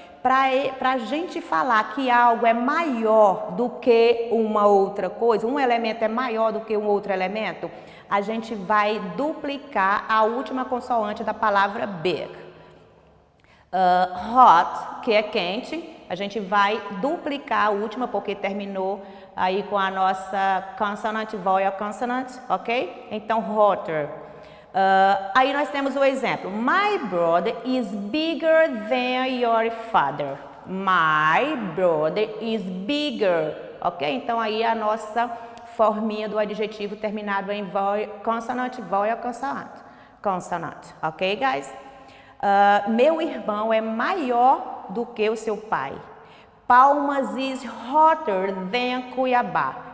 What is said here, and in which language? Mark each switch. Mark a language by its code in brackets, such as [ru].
[pt] Para a gente falar que algo é maior do que uma outra coisa, um elemento é maior do que um outro elemento, a gente vai duplicar a última consoante da palavra big. Hot, que é quente, a gente vai duplicar a última porque terminou aí com a nossa [en] consonant, vowel, consonant, [pt] ok? Então, hotter. Aí nós temos o exemplo. [en] My brother is bigger than your father. My brother is bigger. Ok? [pt] Então aí a nossa forminha do adjetivo terminado em [en] vowel, consonant, vowel, consonant. Consonant. Ok, guys? [pt] Meu irmão é maior do que o seu pai. [en] Palmas is hotter than Cuiabá.